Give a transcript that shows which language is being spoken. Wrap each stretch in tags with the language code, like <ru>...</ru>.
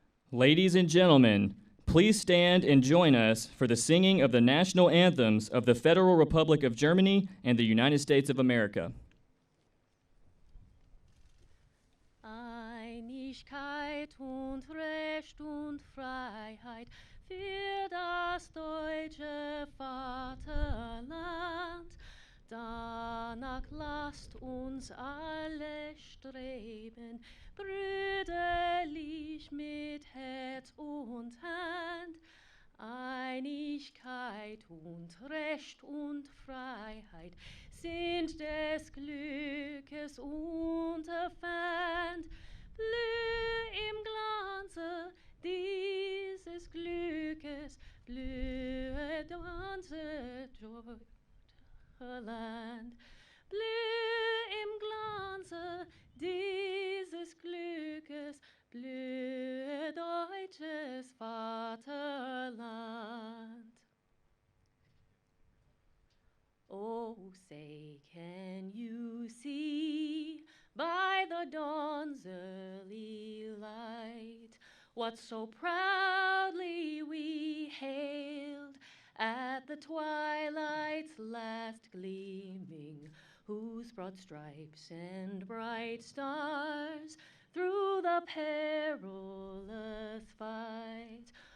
<en>Ladies and gentlemen, please stand and join us for the singing of the national anthems of the Federal Republic of Germany and the United States of America.</en> <de>Einigkeit und Recht und Freiheit für das deutsche Vaterland. Danach lasst uns alle streben, brüderlich mit Herz und Hand. Einigkeit und Recht und Freiheit sind des Glückes Unterpfand. Blüh im Glanze dieses Glückes, blühe unser Land. Blüh im Glanze dieses Glückes, blühe deutsches Vaterland.</de> <en>Oh, say, can you see by the dawn's early light what so proudly we hailed at the twilight's last gleaming, whose broad stripes and bright stars through the perilous fight</en>